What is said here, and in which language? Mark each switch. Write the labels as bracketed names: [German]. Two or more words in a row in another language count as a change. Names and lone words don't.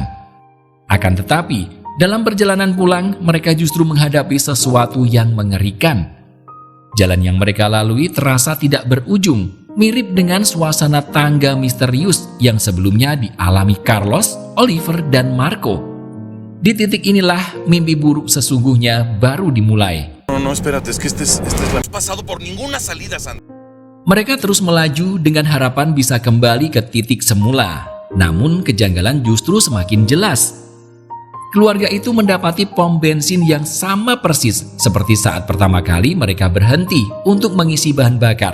[Indonesian] Akan tetapi, dalam perjalanan pulang, mereka justru menghadapi sesuatu yang mengerikan. Jalan yang mereka lalui terasa tidak berujung, mirip dengan suasana tangga misterius yang sebelumnya dialami Carlos, Oliver, dan Marco. Di titik inilah mimpi buruk sesungguhnya baru dimulai. [Spanish] No, espérate, es que este es la... pasado por ninguna salida, Sandra. [Indonesian] Mereka terus melaju dengan harapan bisa kembali ke titik semula. Namun kejanggalan justru semakin jelas. Keluarga itu mendapati pom bensin yang sama persis seperti saat pertama kali mereka berhenti untuk mengisi bahan bakar.